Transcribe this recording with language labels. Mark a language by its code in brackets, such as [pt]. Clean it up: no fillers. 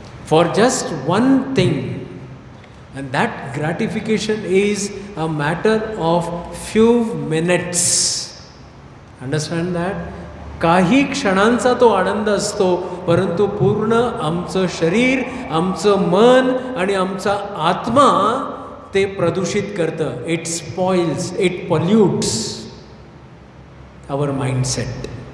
[en] For just one thing, and that gratification is a matter of few minutes. Understand that? [mr] काही क्षणांचा तो आनंद असतो, परंतु पूर्ण आमचं शरीर, आमचं मन आणि आमचा आत्मा ते प्रदूषित करतं. [en] It spoils, it pollutes our mindset.